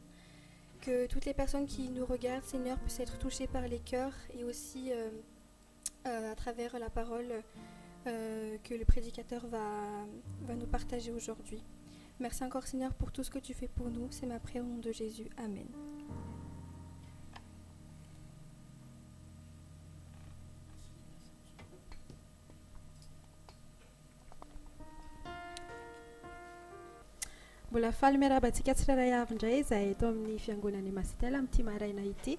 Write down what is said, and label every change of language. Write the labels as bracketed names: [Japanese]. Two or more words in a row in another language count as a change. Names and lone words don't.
[French] Que toutes les personnes qui nous regardent Seigneur puissent être touchées par les cœurs et aussi à travers la parole que le prédicateur va nous partager aujourd'hui. Merci encore Seigneur pour tout ce que tu fais pour nous. C'est ma prière au nom de Jésus. Amen. [Malagasy] Mbola faly miarabantsika tsirairay avy indray izay eto amin'ny fiangonan'i Masitela amin'ity maraina ity.